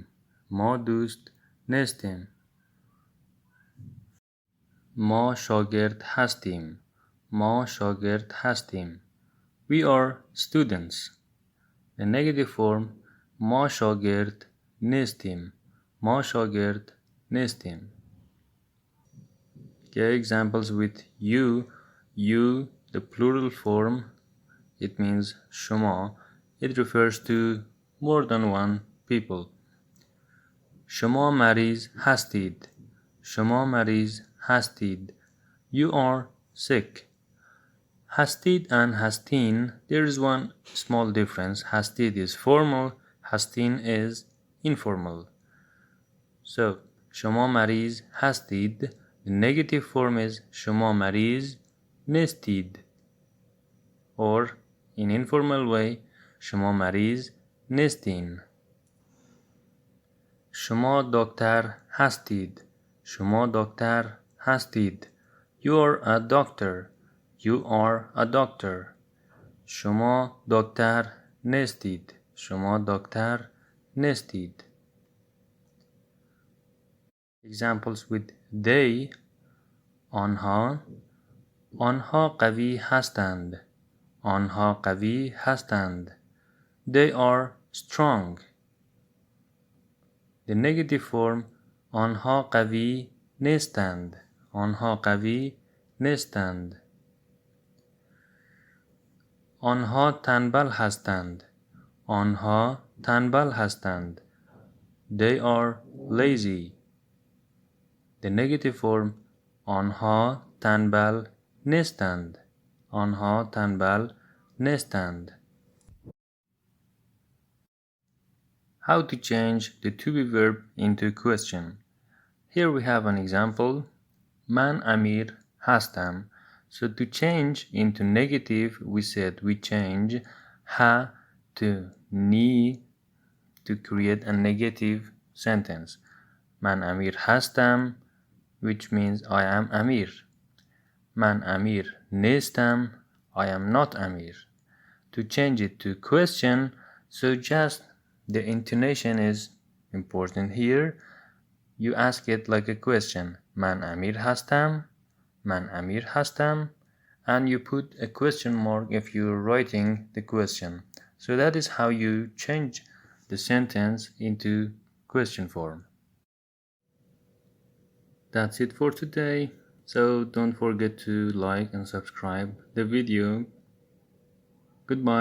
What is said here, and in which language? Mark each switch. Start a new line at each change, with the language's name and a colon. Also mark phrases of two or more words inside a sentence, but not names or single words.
Persian: ما دوست نیستیم. ما شاگرد هستیم. ما شاگرد هستیم.
English: We are students. The negative form
Persian: ما شاگرد نیستیم. ما شاگرد نیستیم.
English: Okay, examples with you. You, the plural form, it means شما. It refers to more than one people.
Persian: شما مریض هستید. شما مریض هستید.
English: You are sick. هستید and هستین, there is one small difference. هستید is formal, هستین is informal. So,
Persian: شما مریض هستید.
English: The negative form is
Persian: شما مریض نیستید.
English: Or, in informal way,
Persian: شما مریض نیستین. شما دکتر هستید. شما دکتر هستید.
English: You are a doctor. You are a doctor.
Persian: شما دکتر نیستید. شما دکتر نیستید.
English: Examples with they.
Persian: آنها. آنها قوی هستند. آنها قوی هستند.
English: They are strong. The negative form
Persian: آنها قوی نیستند. آنها قوی نیستند. آنها تنبل هستند. آنها تنبل هستند.
English: They are lazy. The negative form
Persian: آنها تنبل نیستند. آنها تنبل نیستند.
English: How to change the to be verb into a question. Here we have an example.
Persian: من امیر هستم.
English: So to change into negative, we said we change ha to ni to create a negative sentence.
Persian: من امیر هستم,
English: which means I am Amir.
Persian: من امیر نیستم,
English: I am not Amir. To change it to question, so just the intonation is important here. You ask it like a question.
Persian: من امیر هستم. من امیر هستم.
English: And you put a question mark if you're writing the question. So that is how you change the sentence into question form. That's it for today. So don't forget to like and subscribe the video.